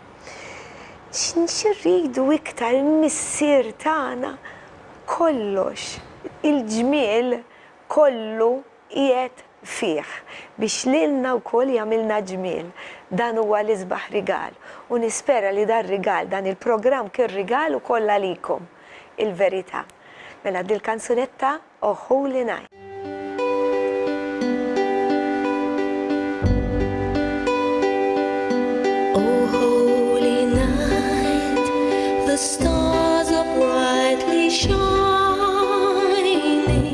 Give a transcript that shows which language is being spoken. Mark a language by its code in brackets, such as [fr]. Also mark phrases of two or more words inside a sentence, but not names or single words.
[mt] X'irridu iktar missier tagħna kollox, il-ġmiel kollu qiegħed fih biex lilna wkoll jagħmilna ġmiel. Dan huwa l-isbaħ rigal u nispera li dan rigal, dan il-programm kien rigal ukoll għalikom il-verità. Mela dil-kanzunetta Oh Holy Night. [en] Oh holy night, the stars are brightly shining.